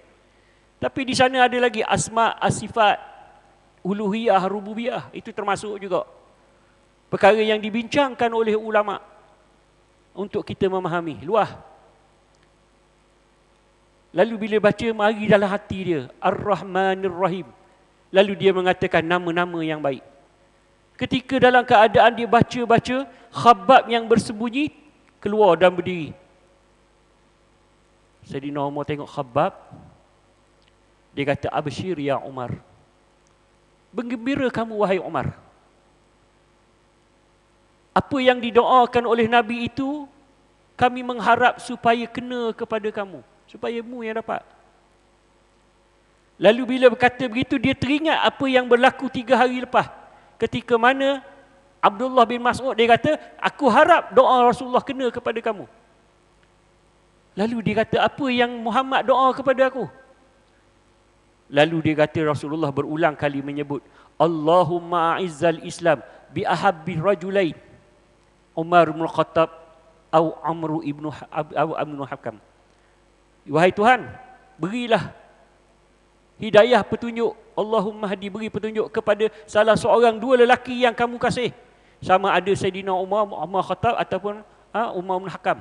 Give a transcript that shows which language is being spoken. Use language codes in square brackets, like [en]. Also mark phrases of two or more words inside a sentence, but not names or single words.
[ms] Tapi di sana ada lagi asma, asifat, uluhiyah, rububiyah. Itu termasuk juga perkara yang dibincangkan oleh ulama untuk kita memahami luah. Lalu bila baca, mari dalam hati dia [ar] الرحمن الرحيم. [ms] Lalu dia mengatakan nama-nama yang baik. Ketika dalam keadaan dia baca-baca, Khabbab yang bersembunyi keluar dan berdiri. Sayyidina Umar tengok Khabbab. Dia kata, [ar] أبشر يا عمر. [ms] Bergembira kamu wahai Umar. Apa yang didoakan oleh Nabi itu, kami mengharap supaya kena kepada kamu. Supaya mu yang dapat. Lalu bila berkata begitu, dia teringat apa yang berlaku 3 hari lepas. Ketika mana Abdullah bin Mas'ud dia kata, aku harap doa Rasulullah kena kepada kamu. Lalu dia kata, apa yang Muhammad doa kepada aku? Lalu dia kata, Rasulullah berulang kali menyebut, [ar] اللهم أعز الإسلام بأحب الرجلين، عمر بن خطاب atau عمرو ابن حكم. [ms] Wahai Tuhan, berilah hidayah petunjuk, [ar] اللهم هاد, [ms] beri petunjuk kepada salah seorang 2 lelaki yang kamu kasih. Sama ada Sayyidina Umar Khattab ataupun Umar bin Hakam.